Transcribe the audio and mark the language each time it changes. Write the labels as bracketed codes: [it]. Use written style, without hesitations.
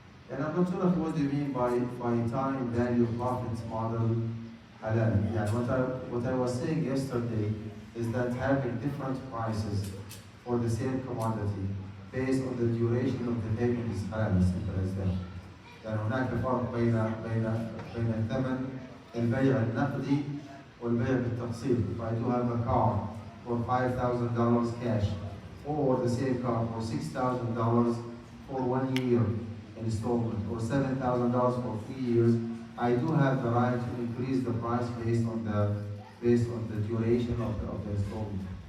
[en] And I'm not sure of what you mean by time value profits model halal. Yeah, what I was saying yesterday is that having different prices for the same commodity based on the duration of the payment is halal, as simple as that. [ar] يعني هناك فرق بين الثمن البيع النقدي والبيع بالتقسيط. [en] If I do have a car for $5,000 cash, or the same car for $6,000 for 1 year installment, or $7,000 for 3 years, I do have the right to increase the price based on the duration of the installment.